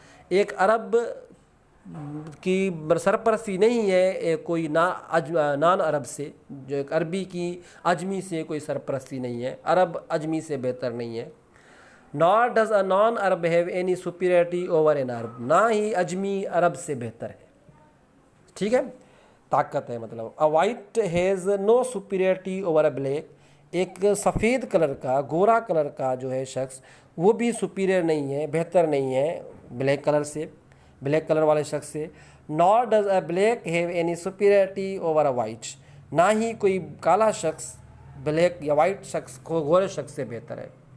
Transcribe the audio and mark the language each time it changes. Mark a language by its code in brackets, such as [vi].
[ur] ایک عرب کی سرپرستی نہیں ہے کوئی نان عرب سے، جو ایک عربی کی اجمی سے کوئی سرپرستی نہیں ہے. عرب اجمی سے بہتر نہیں ہے. [en] Nor does a non-Arab have any superiority over an Arab. [ur] نہ ہی اجمی عرب سے بہتر ہے. ٹھیک ہے، طاقت ہے مطلب. [en] A white has no superiority over a black. [ur] ایک سفید کلر کا، گورا کلر کا جو ہے شخص وہ بھی سپیریئر نہیں ہے، بہتر نہیں ہے بلیک کلر والے شخص سے. [en] nor does a black have any superiority over a white. [ur] نہ ہی کوئی کالا شخص بلیک یا وائٹ شخص کو گورے شخص سے بہتر ہے.